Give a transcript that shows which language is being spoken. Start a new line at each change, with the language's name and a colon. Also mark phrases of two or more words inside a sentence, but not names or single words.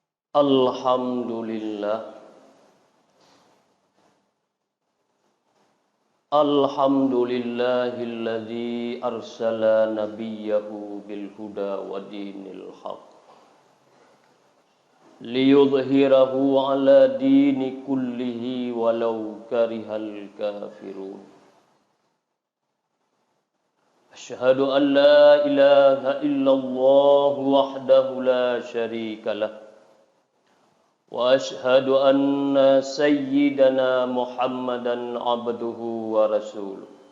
Arabic: الحمد لله. الحمد لله الذي أرسل نبيه بالهدى ودين الحق ليظهره على الدين كله ولو كره الكافرون. أشهد أن لا إله إلا الله وحده لا شريك له. وأشهد أن سيدنا محمدا عبده ورسوله.